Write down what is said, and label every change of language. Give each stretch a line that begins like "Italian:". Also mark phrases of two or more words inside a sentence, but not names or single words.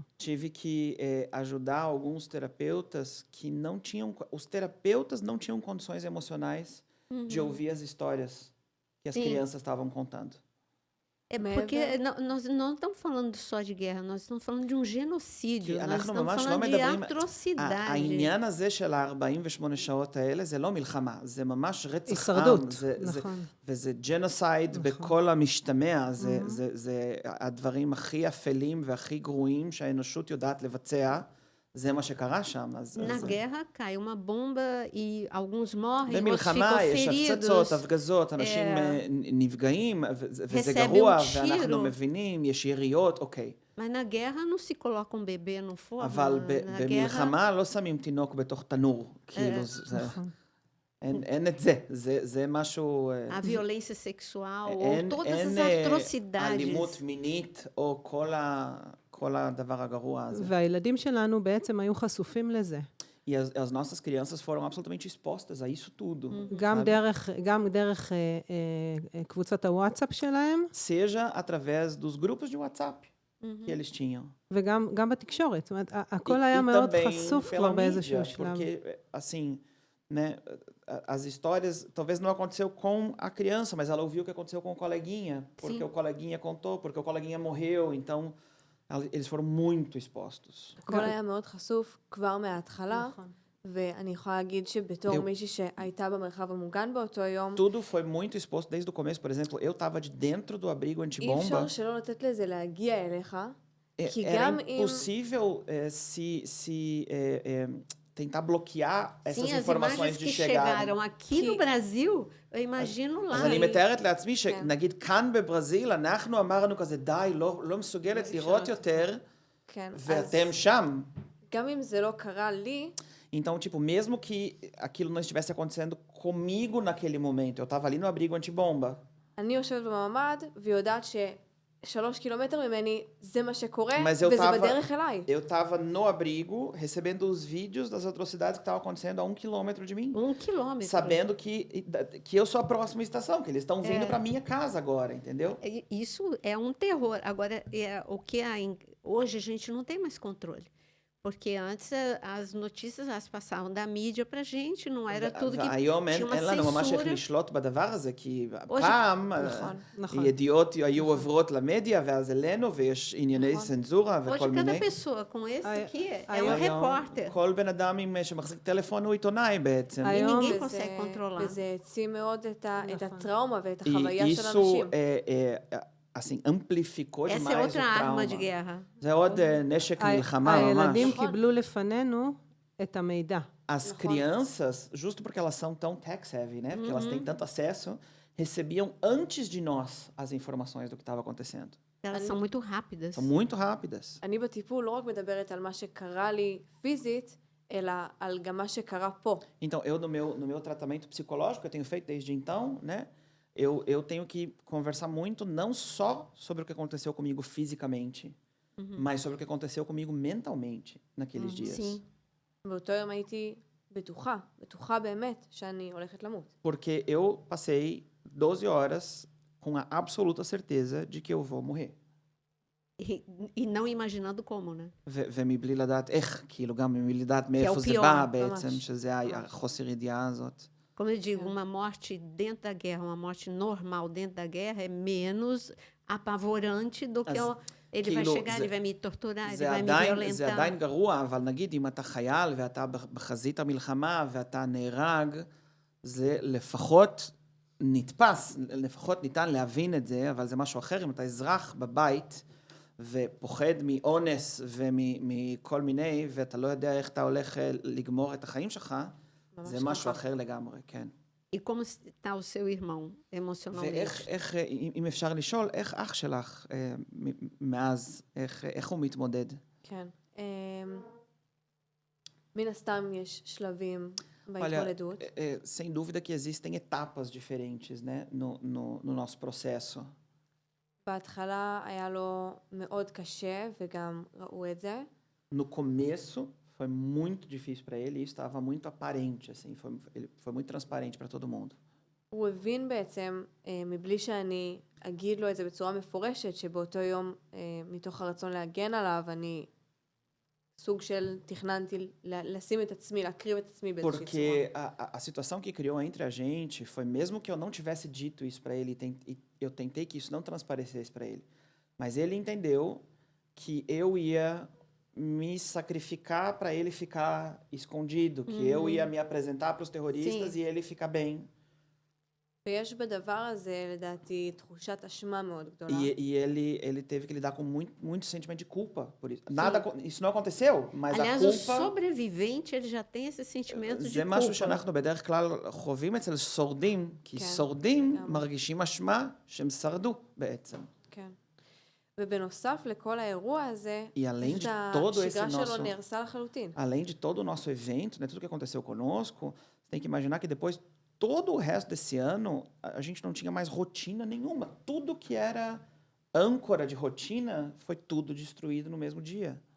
Portuguese: Tive que ajudar alguns terapeutas que não tinham, os terapeutas não tinham condições emocionais de ouvir as histórias que as crianças estavam contando. É porque nós não estamos falando só de guerra, nós estamos falando de um genocídio, nós estamos falando de atrocidade.
Hebrew: העניין הזה של ה-48 שעות האלה זה לא מלחמה, זה ממש רצח עם. הישרדות, נכון. וזה ג'נוסייד בכל המשתמע, זה הדברים הכי אפלים והכי גרועים שהאנושות יודעת לבצע. זה מה שקרה שם.
Portuguese: Na guerra cai uma bomba e alguns morrem, outros ficam
Hebrew: במלחמה יש הפצצות, הפגזות, אנשים נפגעים, וזה גרוע, ואנחנו מבינים, יש יריות, אוקיי.
Portuguese: Mas na guerra não se coloca um bebê no forno.
Hebrew: אבל במלחמה לא שמים תינוק בתוך תנור. כאילו, אין את זה. זה משהו...
Portuguese: A violência sexual, ou todas as atrocidades.
Hebrew: אלימות מינית, או כל הדבר הגרוע הזה. והילדים שלנו בעצם היו חשופים לזה.
Portuguese: E as nossas crianças foram absolutamente expostas a isso tudo.
Hebrew: גם דרך קבוצת הוואטסאפ שלהם.
Portuguese: Seja através dos grupos de WhatsApp que eles tinham.
Hebrew: וגם בתקשורת. זאת אומרת, הכל היה מאוד חשוף כבר באיזשהו שלב.
Portuguese: Porque, assim, né, as histórias, talvez não aconteceu com a criança, mas ela ouviu o que aconteceu com o coleguinha, porque o coleguinha contou, porque o coleguinha morreu, então eles foram muito expostos.
Hebrew: הכל היה מאוד חשוף כבר מההתחלה, ואני יכולה להגיד שבתור מישהי שהייתה במרחב המוגן באותו יום,
Portuguese: Tudo foi muito exposto desde o começo. Por exemplo, eu estava de dentro do abrigo
Hebrew: אי
Portuguese: antibomba.
Hebrew: אפשר שלא לתת לזה להגיע אליך, כי
Portuguese: Era
Hebrew: גם אם...
Portuguese: impossível tentar bloquear essas Sim, as informações imagens de que chegarem. chegaram aqui no Brasil, eu imagino lá.
Hebrew: אז אני מתארת לעצמי שנגיד כאן בברזיל, אנחנו אמרנו כזה, די, לא מסוגלת לראות יותר, כן, ואתם שם. גם אם זה לא קרה לי, Então, tipo, mesmo que aquilo não estivesse acontecendo comigo naquele momento, eu estava ali no abrigo antibomba. אני יושבת בממ"ד ויודעת ש3 קילומטר ממני זה מה שקורה,
Portuguese: Mas eu
Hebrew: וזה
Portuguese: tava,
Hebrew: בדרך אליי.
Portuguese: eu estava no abrigo, recebendo os vídeos das atrocidades que estavam acontecendo a 1 quilômetro de mim. 1 quilômetro. Sabendo que eu sou a próxima estação, que eles estão vindo para minha casa agora, entendeu? Isso é um terror. Agora, o que hoje a gente não tem mais controle. Porque antes as notícias elas passavam da mídia pra gente, não era tudo que
Hebrew: והיום
Portuguese: tinha uma
Hebrew: אין לנו ממש איך
Portuguese: censura.
Hebrew: לשלוט בדבר הזה, כי
Portuguese: Hoje-
Hebrew: פעם נכון. ידיעות היו עוברות למדיה ואז אלינו, ויש ענייני נכון. צנזורה
Portuguese: Hoje
Hebrew: וכל
Portuguese: cada
Hebrew: מיני.
Portuguese: pessoa com esse aqui é um
Hebrew: היום
Portuguese: repórter.
Hebrew: כל בן אדם שמחזיק טלפון הוא עיתונאי בעצם. היום-
Portuguese: ninguém
Hebrew: וזה-
Portuguese: consegue controlar.
Hebrew: וזה העצים מאוד את נכון. הטראומה ואת
Portuguese: E
Hebrew: החוויה של
Portuguese: isso,
Hebrew: אנשים.
Portuguese: assim, amplificou Essa é demais o outra arma de trauma. guerra.
Hebrew: זה עוד נשק מלחמה הילדים ממש. קיבלו לפנינו את המידע.
Portuguese: As crianças, justo porque elas são tão tech-savvy, né? Porque elas têm tanto acesso, recebiam antes de nós as informações do que estava acontecendo. Elas são muito rápidas. São muito rápidas.
Hebrew: אני בטיפול לא רק מדברת על מה שקרה לי פיזית, אלא על גם מה שקרה פה.
Portuguese: Então, eu no meu tratamento psicológico que eu tenho feito desde então, né? Eu tenho que conversar muito não só sobre o que aconteceu comigo fisicamente, mas sobre o que aconteceu comigo mentalmente naqueles dias. Sim.
Hebrew: באותו יום הייתי בטוחה באמת שאני הולכת למות.
Portuguese: Porque eu passei 12 horas com a absoluta certeza de que eu vou morrer. E não imaginando como, né?
Hebrew: ומבלי לדעת איך, כאילו גם מבלי לדעת מאיפה זה פיור, בא ממש. בעצם, שזה החוסר ידיעה הזאת.
Portuguese: Como eu digo, uma morte dentro da guerra, uma morte normal dentro da guerra é menos apavorante do que ele vai
Hebrew: כאילו,
Portuguese: chegar, ele vai me torturar, ele
Hebrew: זה
Portuguese: vai me
Hebrew: זה עדיין
Portuguese: violentar.
Hebrew: גרוע, אבל נגיד אם אתה חייל ואתה בחזית המלחמה ואתה נהרג, זה לפחות נתפס, לפחות ניתן להבין את זה, אבל זה משהו אחר. אם אתה אזרח בבית ופוחד מאונס ומכל מיני, ואתה לא יודע איך אתה הולך לגמור את החיים שלך, זה משהו אחר לגמרי, כן.
Portuguese: E como está o seu irmão emocionalmente?
Hebrew: ואיך, אם אפשר לשאול, איך אח שלך מאז, איך הוא מתמודד? כן. מן הסתם יש שלבים
Portuguese: Olha,
Hebrew: בהתמודדות.
Portuguese: sem dúvida que existem etapas diferentes, né, no nosso processo.
Hebrew: בהתחלה היה לו מאוד קשה, וגם ראו את זה.
Portuguese: No começo foi muito difícil para ele, e isso estava muito aparente, assim, ele foi muito transparente para todo mundo.
Hebrew: הוא הבין בעצם, מבלי שאני אגיד לו את זה בצורה מפורשת, שבאותו יום, מתוך הרצון להגן עליו, אני סוג של תכננתי לשים את עצמי, להקריב את עצמי באיזושהי צורה.
Portuguese: Porque a situação que criou entre a gente foi, mesmo que eu não tivesse dito isso para ele, eu tentei que isso não transparecesse para ele, mas ele entendeu que eu ia me sacrificar para ele ficar escondido, que eu ia me apresentar para os terroristas e ele ficar bem. ויש בדבר הזה, לדעתי, תחושת אשמה מאוד גדולה. E ele teve que lidar com muito sentimento de culpa por isso. Isso não aconteceu, mas Aliás, a o culpa... sobrevivente ele já tem esse sentimento de
Hebrew: זה משהו
Portuguese: culpa.
Hebrew: שאנחנו בדרך כלל חווים אצל שורדים, כי כן, שורדים גם. מרגישים אשמה שהם שרדו בעצם. כן. ובנוסף לכל האירוע הזה,
Portuguese: E além
Hebrew: פשוט
Portuguese: de todo esse
Hebrew: השגרה שלו
Portuguese: nosso...
Hebrew: נהרסה לחלוטין.
Portuguese: Além de todo o nosso evento, né, tudo que aconteceu conosco, você tem que imaginar que depois, todo o resto desse ano, a gente não tinha mais rotina nenhuma. Tudo que era âncora de rotina foi tudo destruído no mesmo dia.